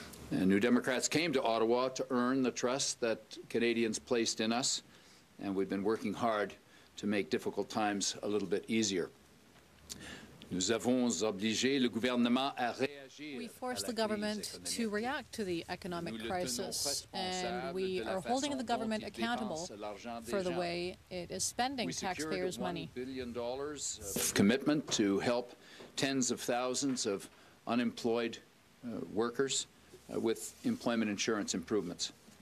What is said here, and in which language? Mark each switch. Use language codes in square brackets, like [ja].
[en] And New Democrats came to Ottawa to earn the trust that Canadians placed in us, and we've been working hard to make difficult times a little bit easier. [fr] Nous avons obligé le gouvernement à réagir. [en] We forced the government to react to the economic crisis, and we are holding the government accountable for the way it is spending taxpayers' money. $1 billion of commitment to help tens of thousands of unemployed workers with employment insurance improvements.